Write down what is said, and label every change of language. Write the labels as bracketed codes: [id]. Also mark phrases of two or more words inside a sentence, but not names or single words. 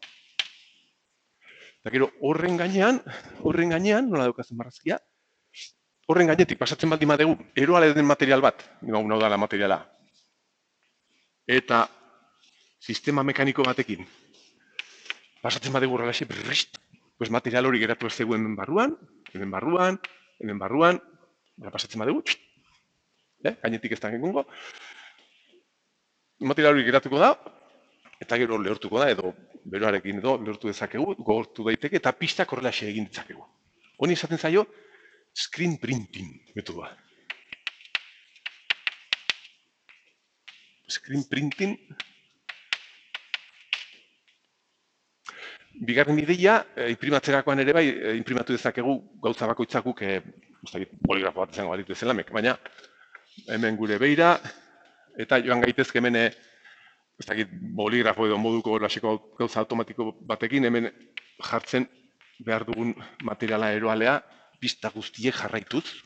[eu] eta gero horren gainean, nola daukazen marrazkia, horren gainetik pasatzen baldin badegu, eroale den material bat, demagun hau da la materiala, eta sistema mekaniko batekin, pasatzen badegu horrelaxe, material hori geratu ez zegoen hemen barruan, pasatzen badegu, gainetik ez da egongo, material hori geratuko da, eta gero lehortuko da, edo beroarekin edo lehortu dezakegu, gogortu daiteke, eta pistak horrelaxe egin ditzakegu. Honi esaten zaio, [en] screen printing [eu] metodoa. [en] Screen printing. [eu] Bigarren ideia, inprimatzerakoan ere bai, inprimatu dezakegu gauza bakoitzakuk, boligrafo bat izango baditu ezela, baina hemen gure beira, eta joan gaitezke hemen, ez dakit, boligrafo edo moduko lasiko gauza automatiko batekin, hemen jartzen behar dugun materiala eroalea, pista guztiek jarraituz.